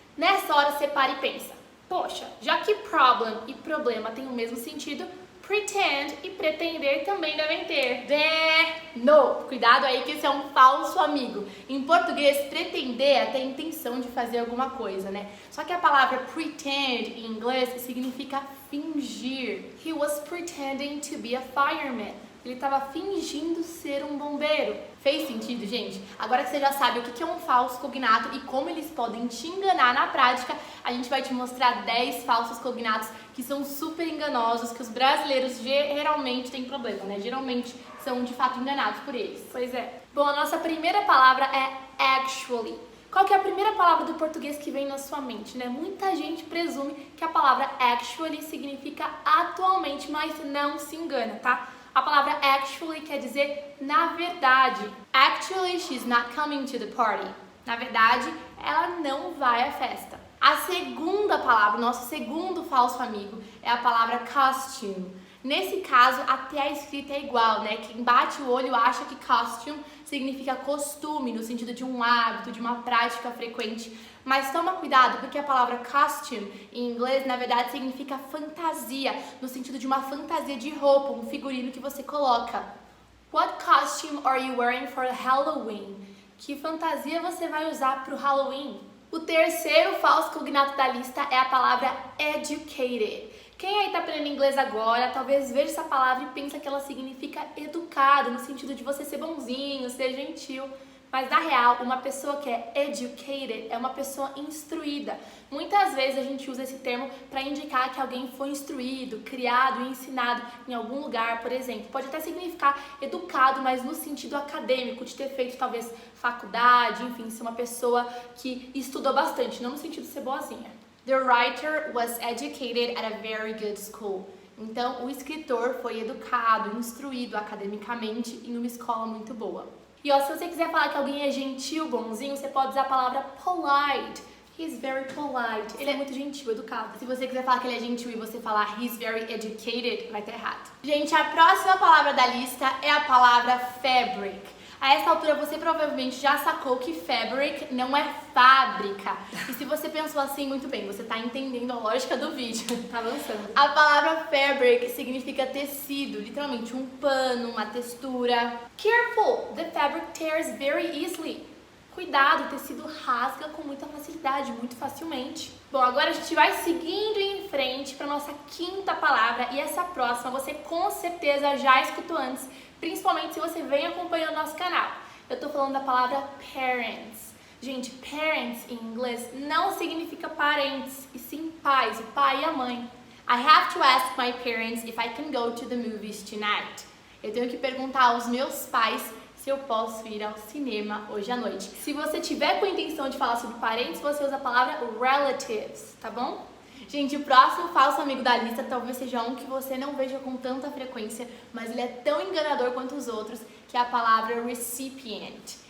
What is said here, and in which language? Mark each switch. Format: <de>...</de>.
<pt>Nessa hora, separa e pensa. Poxa, já que problem e problema têm o mesmo sentido, pretend e pretender também devem ter. No! Cuidado aí que esse é um falso amigo. Em português, pretender é ter a intenção de fazer alguma coisa, né? Só que a palavra pretend em inglês significa fingir.</pt> <en>He was pretending to be a fireman.</en> <pt>Ele estava fingindo ser um bombeiro. Fez sentido, gente? Agora que você já sabe o que é um falso cognato e como eles podem te enganar na prática, a gente vai te mostrar 10 falsos cognatos que são super enganosos, que os brasileiros geralmente têm problema, né? Geralmente são de fato enganados por eles. Pois é. Bom, a nossa primeira palavra é actually. Qual que é a primeira palavra do português que vem na sua mente, né? Muita gente presume que a palavra actually significa atualmente, mas não se engana, tá? A palavra actually quer dizer na verdade.</pt> <en>Actually, she's not coming to the party.</en> <pt>Na verdade, ela não vai à festa. A segunda palavra, nosso segundo falso amigo, é a palavra costume. Nesse caso, até a escrita é igual, né? Quem bate o olho acha que costume significa costume, no sentido de um hábito, de uma prática frequente. Mas toma cuidado, porque a palavra costume, em inglês, na verdade, significa fantasia, no sentido de uma fantasia de roupa, um figurino que você coloca.</pt> <en>What costume are you wearing for Halloween?</en> <pt>Que fantasia você vai usar para o Halloween? O terceiro falso cognato da lista é a palavra educated. Quem aí tá aprendendo inglês agora, talvez veja essa palavra e pensa que ela significa educado, no sentido de você ser bonzinho, ser gentil. Mas na real, uma pessoa que é educated é uma pessoa instruída. Muitas vezes a gente usa esse termo para indicar que alguém foi instruído, criado e ensinado em algum lugar, por exemplo. Pode até significar educado, mas no sentido acadêmico, de ter feito talvez faculdade, enfim, ser uma pessoa que estudou bastante, não no sentido de ser boazinha.</pt> <en>The writer was educated at a very good school.</en> <pt>Então, o escritor foi educado, instruído academicamente em uma escola muito boa. E ó, se você quiser falar que alguém é gentil, bonzinho, você pode usar a palavra polite.</pt> <en>He's very polite.</en> <pt>Ele é muito gentil, educado. Se você quiser falar que ele é gentil e você falar</pt> <en>he's very educated,</en> <pt>vai estar errado. Gente, a próxima palavra da lista é a palavra fabric. A essa altura você provavelmente já sacou que fabric não é fábrica. E se você pensou assim, muito bem, você está entendendo a lógica do vídeo. Tá avançando. A palavra fabric significa tecido, literalmente um pano, uma textura.</pt> <en>Careful, the fabric tears very easily.</en> <pt>Cuidado, o tecido rasga com muita facilidade, muito facilmente. Bom, agora a gente vai seguindo em frente para nossa quinta palavra e essa próxima você com certeza já escutou antes, principalmente se você vem acompanhando nosso canal. Eu tô falando da palavra parents. Gente, parents em inglês não significa parentes, e sim pais, o pai e a mãe.</pt> <en>I have to ask my parents if I can go to the movies tonight.</en> <pt>Eu tenho que perguntar aos meus pais se eu posso ir ao cinema hoje à noite. Se você tiver com a intenção de falar sobre parentes, você usa a palavra relatives, tá bom? Gente, o próximo falso amigo da lista talvez seja um que você não veja com tanta frequência, mas ele é tão enganador quanto os outros, que é a palavra recipient.</pt>